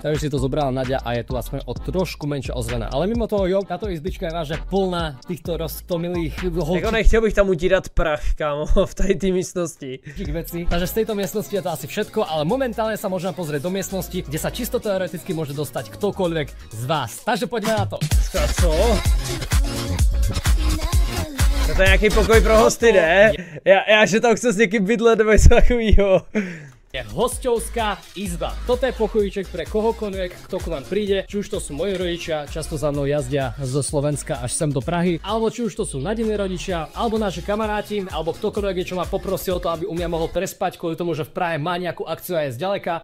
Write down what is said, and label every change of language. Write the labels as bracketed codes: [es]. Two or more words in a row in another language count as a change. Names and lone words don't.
[sk] Takže si to zobrala Naďa a je tu aspoň o trošku menšia ozvena. Ale mimo toho, jo, táto izbička je vážne plná týchto roztomilých holčiek. [cs] Jako nechtěl bych tam utírat prach, kámo, v tej místnosti. [sk] Vecí. Takže z tejto miestnosti je to asi všetko, ale momentálne sa môžeme pozrieť do miestnosti, kde sa čisto teoreticky môže dostať ktokoľvek z vás. Takže poďme na to. [cs] Co? To je nějaký pokoj pro hosty, ne? Já že tam chci s někým bydlet nebo něco takovýho. [sk] Je hosťovská izba. Toto je pokojíček pre kohokoľvek, kto k nám príde, či už to sú moji rodičia, často za mnou jazdia zo Slovenska až sem do Prahy, alebo či už to sú Nadiny rodičia, alebo naši kamaráti, alebo ktokoľvek, čo ma poprosil o to, aby u mňa mohol prespať kvôli tomu, že v Prahe má nejakú akciu aj zďaleka.